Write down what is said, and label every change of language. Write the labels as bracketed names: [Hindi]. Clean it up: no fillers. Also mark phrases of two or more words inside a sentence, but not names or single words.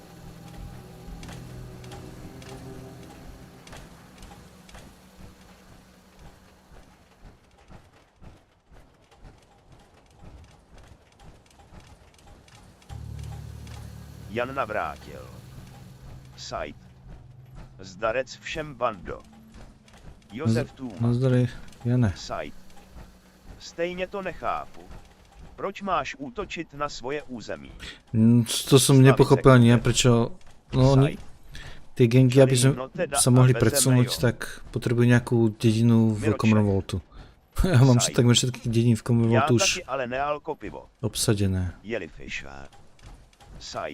[Czech] Jan Navrátil. Site. Zdarec všem bando. Josef Tůma. Nazdary, Jane. Site. Stejně to nechápu. Proč máš útočit na svoje území? [Slovak] To som nepochopil ani ja, prečo... No oni... Tie gengy, aby sme sa mohli predsunúť, tak potrebujú nejakú dedinu v Commonwealthu. Ja mám takmer všetky dediny v Commonwealthu už obsadené. Jellyfisher. Site.